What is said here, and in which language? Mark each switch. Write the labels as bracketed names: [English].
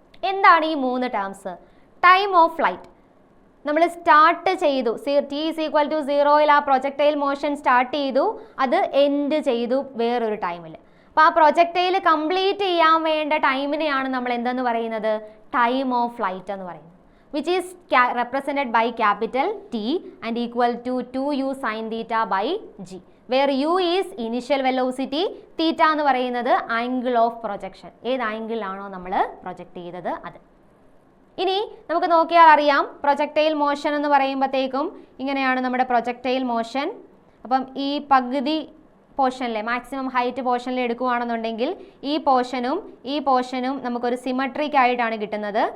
[Malayalam] എന്താണ് ഈ 3 terms? Time of flight നമ്മൾ സ്റ്റാർട്ട് ചെയ്തു, [English] T is equal to [Malayalam] 0ൽ ആ പ്രൊജക്ടൈൽ മോഷൻ സ്റ്റാർട്ട് ചെയ്തു, അത് എൻഡ് ചെയ്തു വേറൊരു ടൈമിൽ. അപ്പോൾ ആ പ്രൊജക്ടൈൽ കംപ്ലീറ്റ് ചെയ്യാൻ വേണ്ട ടൈമിനെയാണ് നമ്മൾ എന്തെന്ന് പറയുന്നത്? ടൈം ഓഫ് ഫ്ലൈറ്റ് എന്ന് പറയുന്നത്. [English] which is represented by capital T and equal to 2u sin theta by g, where u is initial velocity, theta [Malayalam] എന്ന് പറയുന്നത് [English] angle of projection. [Malayalam] ഏത് ആംഗിൾ ആണോ നമ്മൾ പ്രൊജക്റ്റ് ചെയ്തത് അത്. ഇനി നമുക്ക് നോക്കിയാൽ അറിയാം, പ്രൊജക്ടൈൽ മോഷൻ എന്ന് പറയുമ്പോഴത്തേക്കും ഇങ്ങനെയാണ് നമ്മുടെ പ്രൊജക്ടൈൽ മോഷൻ. അപ്പം ഈ പകുതി പോർഷനിലെ മാക്സിമം ഹൈറ്റ് പോർഷനിൽ എടുക്കുകയാണെന്നുണ്ടെങ്കിൽ ഈ പോർഷനും നമുക്കൊരു സിമട്രിക് ആയിട്ടാണ് കിട്ടുന്നത്.